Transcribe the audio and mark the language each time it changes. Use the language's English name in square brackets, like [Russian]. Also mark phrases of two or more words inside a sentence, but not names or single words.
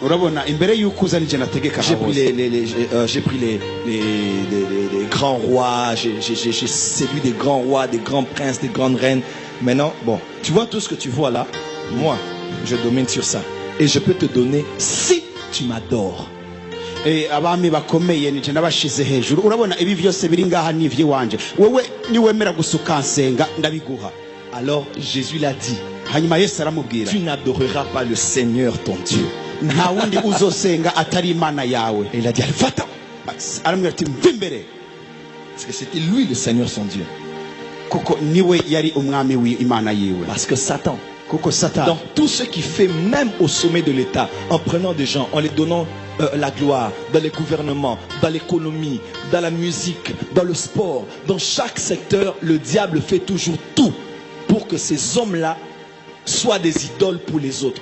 [French] J'ai pris les grands rois, j'ai séduit des grands rois, des grands princes, des grandes reines. Maintenant, bon, tu vois tout ce que tu vois là, moi, je domine sur ça. Et je peux te donner si tu m'adores. [Rundi] Abami bakomeye nije nabashize hejuru urabona ibi byose biri ngaha nivye wanje wowe niwemera gusukansenga ndabiguha. [French] Alors Jésus l'a dit, [Rundi] hanyuma Yesu aramubwira, [French] tu n'adoreras pas le Seigneur ton Dieu. [Rundi] Nta wundi uzosenga atari Imana yawe. [French] Et il a dit, va-t'en. [Rundi] Aramubwira ati mvimbere. [French] Parce que c'était lui le Seigneur son Dieu. [Rundi] Kuko niwe yari umwami w'Imana yiwe. [French] Parce que Satan, dans tout ce qu'il fait, même au sommet de l'État, en prenant des gens, en les donnant la gloire, dans les gouvernements, dans l'économie, dans la musique, dans le sport, dans chaque secteur, le diable fait toujours tout pour que ces hommes-là soient des idoles pour les autres.